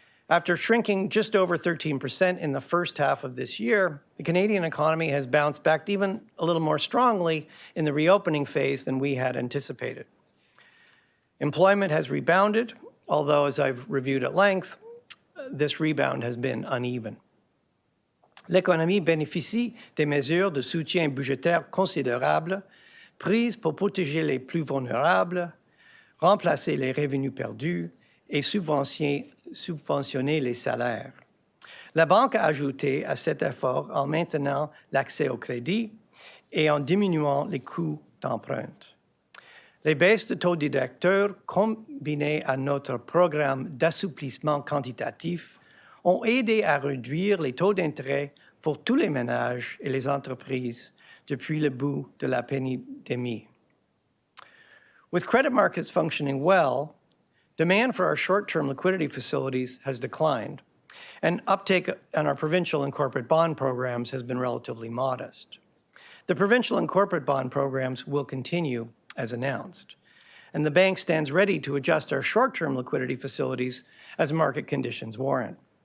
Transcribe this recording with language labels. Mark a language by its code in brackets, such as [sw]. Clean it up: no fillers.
[en] After shrinking just over 13% in the first half of this year, the Canadian economy has bounced back even a little more strongly in the reopening phase than we had anticipated. Employment has rebounded, although as I've reviewed at length, this rebound has been uneven. [fr] L'économie bénéficie des mesures de soutien budgétaire considérables prises pour protéger les plus vulnérables, remplacer les revenus perdus et subventionner les salaires. La Banque a ajouté à cet effort en maintenant l'accès au crédit et en diminuant les coûts d'emprunt. Les baisses de taux directeur combinées à notre programme d'assouplissement quantitatif ont aidé à réduire les taux d'intérêt pour tous les ménages et les entreprises depuis le bout de la pandémie. [en] With credit markets functioning well, demand for our short-term liquidity facilities has declined, and uptake on our provincial and corporate bond programs has been relatively modest. The provincial and corporate bond programs will continue as announced, and the bank stands ready to adjust our short-term liquidity facilities as market conditions warrant.